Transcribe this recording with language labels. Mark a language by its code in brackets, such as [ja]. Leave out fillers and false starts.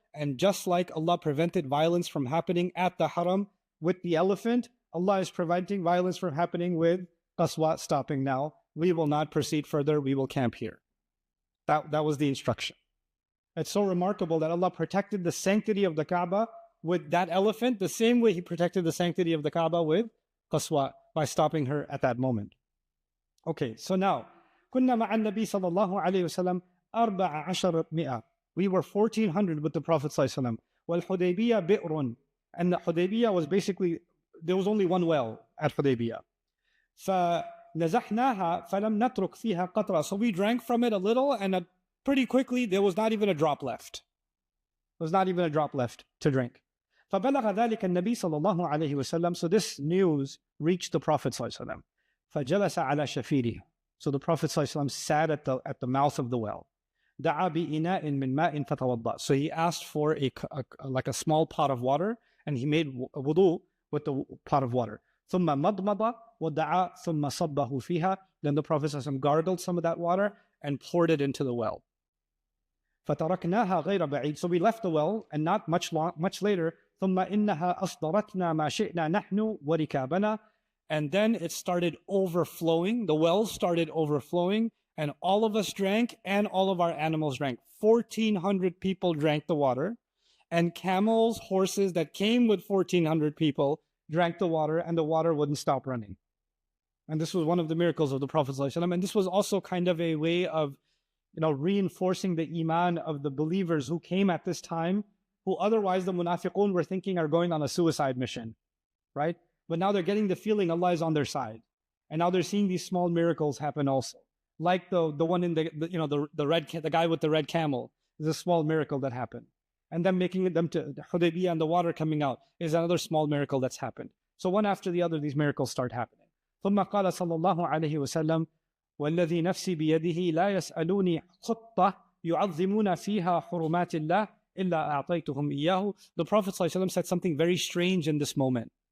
[en] And just like Allah prevented violence from happening at the haram with the elephant, Allah is preventing violence from happening with Qaswa stopping now. We will not proceed further. We will camp here. That was the instruction. It's so remarkable that Allah protected the sanctity of the Kaaba with that elephant the same way He protected the sanctity of the Kaaba with Qaswa by stopping her at that moment. Okay, so now, [ar] كنا مع النبي صلى الله عليه وسلم 1400. [en] We were 1400 with the Prophet ﷺ. [ar] وَالْحُدَيْبِيَّةُ بِئْرٌ. [en] And the Hudaybiyah was basically, there was only one well at Hudaybiyah. [ar] فَنَزَحْنَاهَا فَلَمْ نَتْرُكْ فِيهَا قَطْرًا. [en] So we drank from it a little, and pretty quickly there was not even a drop left. There was not even a drop left to drink. [ar] فَبَلَغَ ذَلِكَ النَّبِي صلى الله عليه وسلم. [en] So this news reached the Prophet ﷺ. [ar] فَجَلَسَ عَلَى شَفِيرِهِ. [en] So the Prophet ﷺ sat at the mouth of the well. [ar] دَعَا بِإِنَاءٍ مِّن مَاءٍ فَتَوَضَّأَ. [en] So he asked for like a small pot of water, and he made wudu with the pot of water. [ar] ثُمَّ مَضْمَضَ وَدَعَا ثُمَّ صَبَّهُ فِيهَا. [en] Then the Prophet ﷺ gargled some of that water and poured it into the well. [ar] فَتَرَكْنَاهَا غَيْرَ بَعِيدٍ. [en] So we left the well, and not much later, [ar] ثم إنها أصدرتنا ما شئنا نحن وركابنا. [en] And then it started overflowing. The wells started overflowing, and all of us drank, and all of our animals drank. 1,400 people drank the water, and camels, horses that came with 1,400 people drank the water, and the water wouldn't stop running. And this was one of the miracles of the Prophet ﷺ. And this was also kind of a way of, reinforcing the iman of the believers who came at this time, who otherwise the munafiqun were thinking are going on a suicide mission, right? But now they're getting the feeling Allah is on their side. And now they're seeing these small miracles happen also. Like the one in the guy with the red camel is a small miracle that happened. And then making them to Hudaybiyah and the water coming out is another small miracle that's happened. So one after the other, these miracles start happening. [ar] ثم قال صلى الله عليه وسلم والذي نفسي بيده لا يسألوني خطة يعظمون فيها حرمات الله إلا أعطيتهم إياه. [en] The Prophet ﷺ said something very strange in this moment.